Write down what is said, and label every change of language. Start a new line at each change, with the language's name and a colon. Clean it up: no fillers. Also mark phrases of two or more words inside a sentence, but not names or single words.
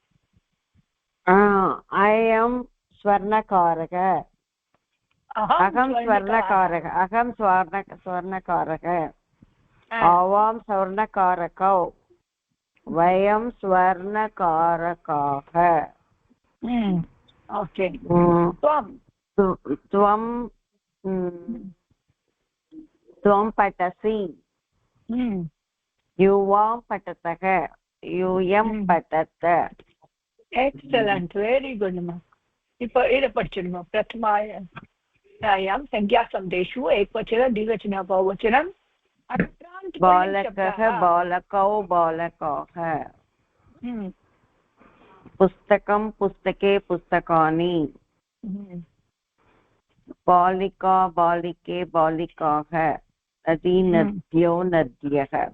Sanskrit: अयं स्वर्णकारः अहं स्वर्णकारः अहं स्वर्णकारः आवां स्वर्णकारौ वयं स्वर्णकाराः ओके त्वं पठसि युवां पठतः यूयं पठत
English: excellent very good
Sanskrit: मा
Tamil: இப்போ இத படிச்சிடுமா
Sanskrit: प्रथमायां संज्ञासन्धेषु एकवचन द्विवचन बहुवचनम् बालकः बालकौ बालकाः पुस्तकं पुस्तके पुस्तकानि बालिका बालिके बालिकाः नदी नद्यो नद्यः